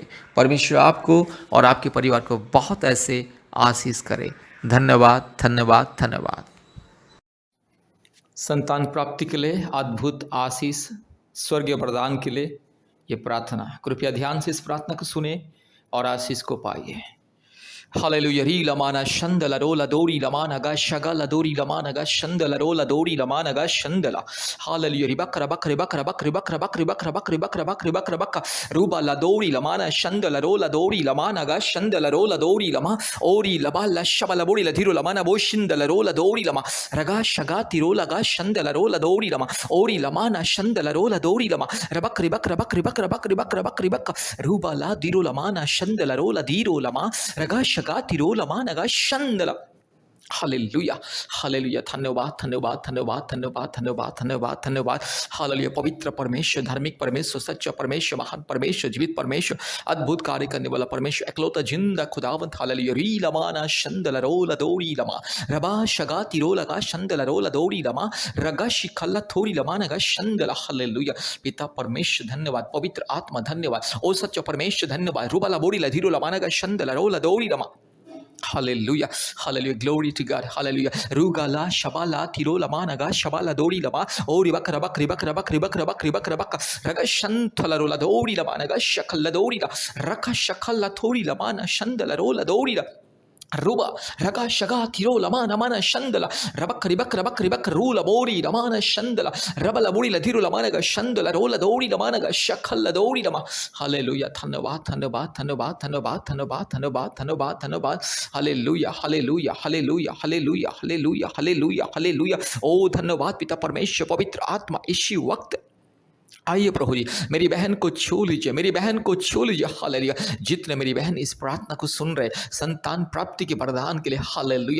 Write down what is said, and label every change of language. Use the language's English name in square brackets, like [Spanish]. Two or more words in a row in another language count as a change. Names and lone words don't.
[Hindi] परमेश्वर आपको और आपके परिवार को बहुत ऐसे आशीष करे। धन्यवाद, धन्यवाद, धन्यवाद। संतान प्राप्ति के लिए अद्भुत आशीष, स्वर्गीय वरदान के लिए ये प्रार्थना, कृपया ध्यान से इस प्रार्थना को सुने और आशीष को पाइए। Hallelujah. Ri lamana shandala rola dori lamana ga shagala dori lamana ga shandala rola dori lamana ga shandala. Hallelujah. Ribakra bakra bakra bakra bakra bakra bakra bakra bakra bakra bakra bakra ruba la dori lamana shandala rola dori lamana ga shandala rola dori lama ori labala shabala bori la dhiru lamana bo shindala rola dori lama raga shagati rola ga shandala rola dori lama ori lamana shandala rola dori lama rabakri bakra bakri bakra bakri bakra bakri bakra ruba la dhiru lamana shandala rola dhiru lama raga Shagati rola managa shandala. हालेलुया, हालेलुया। धन्यवाद, धन्यवाद, धन्यवाद, धन्यवाद, धन्यवाद, धन्यवाद, धन्यवाद। हालेलुया। पवित्र परमेश्वर, धार्मिक परमेश्वर, सच्चा परमेश्वर, महान परमेश्वर, जीवित परमेश्वर, अद्भुत कार्य करने वाला परमेश्वर, एकलौता जिंदा खुदावंत। हालेलुया। री लमाना शंदल रोला दौड़ी लमा रबा शगाती रोला का शंदल रोला दौड़ी लमा रगा शिखल्ला थोड़ी लमाना का शंदल। हालेलुया। पिता परमेश्वर धन्यवाद, पवित्र आत्मा धन्यवाद, ओ सच्चा परमेश्वर धन्यवाद। रुबाला बोड़ी लधीरो लमाना का शंदल रोला दौड़ी लमा [English] Hallelujah. Hallelujah. Glory to God. [Hindi] Hallelujah. Rugala, Shabala, Tirola, Managa, Shabala, Dori Lama, Ori Bakarabak, Ribakarabak, Ribakarabak, Ribakarabak, Ragashantal Rola, Dori Lamanaga, Shakala Dori, Raka Shakala Tori Lamana, Shandala Rola Dori. Ruba, Raga Shaga, Tiro, Lamana, Mana, Shandala, Rabak, Ribak, Rabak, Ribak, Rula, Bori, Lamana, Shandala, Rabala, Bori, Latiro, Lamanaga, Shandala, Rola, Dori, Lamanaga, Shakala, Dori, Lama. Hallelujah. धन्यवाद, धन्यवाद, धन्यवाद, धन्यवाद, धन्यवाद, धन्यवाद, धन्यवाद, धन्यवाद. Hallelujah, Hallelujah, Hallelujah, Hallelujah, Hallelujah, Hallelujah, Hallelujah. Oh, धन्यवाद पिता परमेश्वर पवित्र आत्मा इसी वक्त आइए प्रभु जी, मेरी बहन को छू लीजिए, मेरी बहन को छू लीजिए। हालेलुया। जितने मेरी बहन इस प्रार्थना को सुन रहे संतान प्राप्ति के वरदान के लिए, हालेलुया।